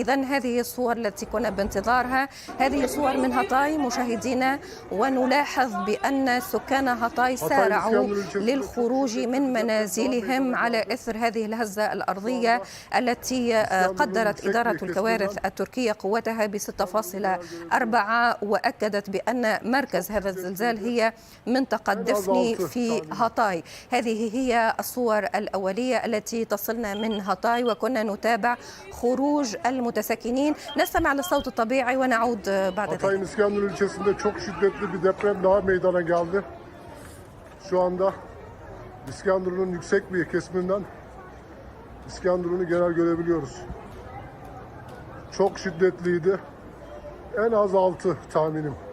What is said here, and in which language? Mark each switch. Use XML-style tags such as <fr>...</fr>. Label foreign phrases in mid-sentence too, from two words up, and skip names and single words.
<ar>إذا هذه الصور التي كنا بانتظارها، هذه صور من هاتاي مشاهدينا، ونلاحظ بأن سكان هاتاي سارعوا للخروج من منازلهم على إثر هذه الهزة الأرضية التي قدرت إدارة الكوارث التركية قوتها ب 6.4، وأكدت بأن مركز هذا الزلزال هي منطقة دفني في هاتاي. هذه هي الصور الأولية التي تصلنا من هاتاي، وكنا نتابع خروج المتساكنين. نستمع للصوت الطبيعي ونعود بعد ذلك.</ar> <tr>Hatay'ın İskenderun ilçesinde çok şiddetli bir deprem daha meydana geldi. Şu anda İskenderun'un yüksek bir kesiminden İskenderun'u genel görebiliyoruz. Çok şiddetliydi. En az 6 tahminim.</tr>